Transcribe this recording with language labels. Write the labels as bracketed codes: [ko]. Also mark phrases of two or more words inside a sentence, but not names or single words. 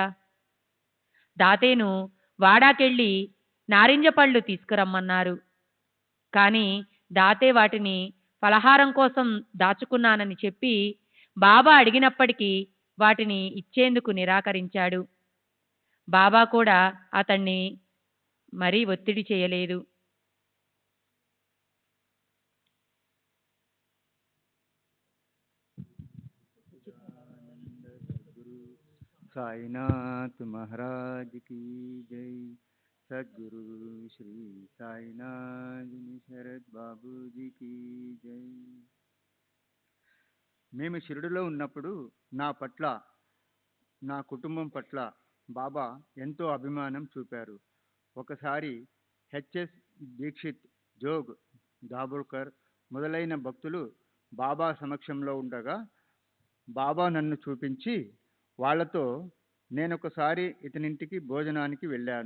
[te] దాతేను వాడాకెళ్ళి నారింజ పళ్ళు తీసుకురమ్మన్నారు. కానీ దాతే వాటిని ఫలహారం కోసం దాచుకున్నానని చెప్పి బాబా అడిగినప్పటికీ వాటిని ఇచ్చేందుకు నిరాకరించాడు. బాబా కూడా అతన్ని మరీ ఒత్తిడి చేయలేదు. [hi] साईनाथ महाराज की जय। सद्गुरु श्री साईनाथ शरद बाबूजी की जय. [te] మేము షిరిడిలో ఉన్నప్పుడు నా పట్ల, నా కుటుంబం పట్ల బాబా ఎంతో అభిమానం చూపారు. ఒకసారి హెచ్ఎస్ దీక్షిత్, జోగ్ దాబోల్కర్ మొదలైన భక్తులు బాబా సమక్షంలో ఉండగా బాబా నన్ను చూపించి వాళ్లతో, నేనొకసారి ఇతనింటికి భోజనానికి వెళ్ళాను.